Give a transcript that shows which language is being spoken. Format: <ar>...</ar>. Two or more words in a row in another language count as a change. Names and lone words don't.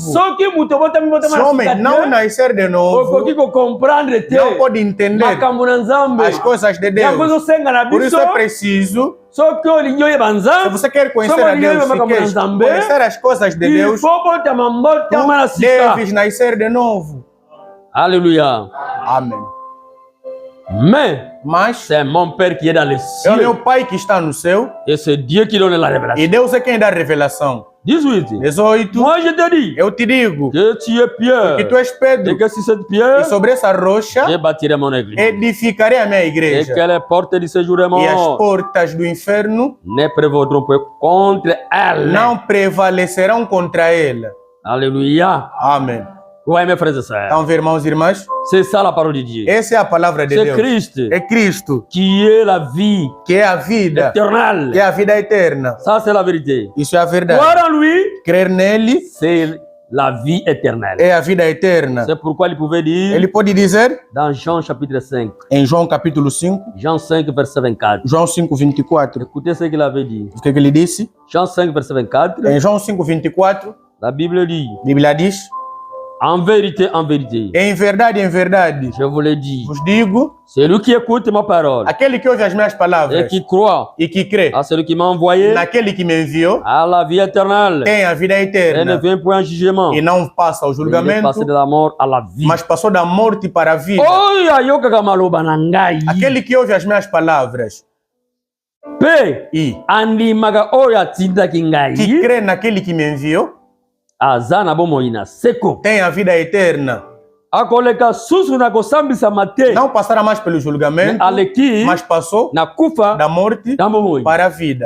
<pt>Se o homem não nascer de novo, não pode entender as coisas de Deus. Por isso é preciso, se você quer conhecer a Deus, se quer conhecer as coisas de Deus, tu deves nascer de novo. Aleluia. Amém.</pt> <fr>Mas c'est mon Père qui est dans les cieux.</fr> <pt>É o meu Pai que está no céu.</pt> <fr>Et c'est Dieu qui donne la révélation.</fr> <pt>E Deus é quem dá a revelação. 18.</pt> <fr>Moi je te dis.</fr> <pt>Eu te digo.</pt> <fr>Que tu es Pierre.</fr> <pt>Que tu és Pedro.</pt> <fr>Et que sur cette pierre.</fr> <pt>E sobre essa rocha.</pt> <fr>Je bâtirai mon église.</fr> <pt>Edificarei a minha igreja.</pt> <fr>Et que les portes du séjour est mort.</fr> <pt>E as portas do inferno.</pt> <fr>Ne prévaudront pas contre elle.</fr> <pt>Não prevalecerão contra ela.</pt> <fr>Alléluia.</fr> <pt>Amém.</pt> <fr>Ouais, mes frères et sœurs.</fr> <pt>Então, irmãos e irmãs,</pt> <fr>c'est ça la parole de Dieu.</fr> <pt>Essa é a palavra de Deus. É Cristo. Que é a vida. Que é a vida. Eternal. Que é a vida eterna.</pt> <fr>Ça c'est la vérité.</fr> <pt>Isso é a verdade.</pt> <fr>Croire en lui.</fr> <pt>Crer nele.</pt> <fr>C'est la vie éternelle.</fr> <pt>É a vida eterna.</pt> <fr>C'est pourquoi il pouvait dire.</fr> <pt>Ele pode dizer.</pt> <fr>Dans Jean chapitre 5.</fr> <pt>Em João capítulo 5.</pt> <fr>Jean 5 verset 24.</fr> <pt>João 5 24.</pt> <fr>Écoutez ce qu'il avait dit.</fr> <pt>O que ele disse?</pt> <fr>Jean 5 verset 24.</fr> <pt>Em João 5 24.</pt> <fr>La Bible dit.</fr> <pt>Bíblia diz.</pt> <fr>En vérité,</fr> <pt>em verdade,</pt> <fr>je vous le dis,</fr> <pt>vos digo,</pt> <fr>celui qui écoute ma parole,</fr> <pt>aquele que ouve as minhas palavras,</pt> <fr>et qui croit,</fr> <pt>e que crê,</pt> <fr>à celui qui m'a envoyé,</fr> <pt>naquele que me enviou,</pt> <fr>à la vie éternelle,</fr> <pt>tem a vida eterna,</pt> <fr>et ne vient point en jugement,</fr> <pt>e não passa ao julgamento,</pt> <fr>passou de la mort à la vie,</fr> <pt>mas passou da morte para a vida. Aquele que ouve as minhas palavras, Qui crê naquele que me enviou tem a vida eterna. Não passará mais pelo julgamento, mas passou da morte para a vida.</pt>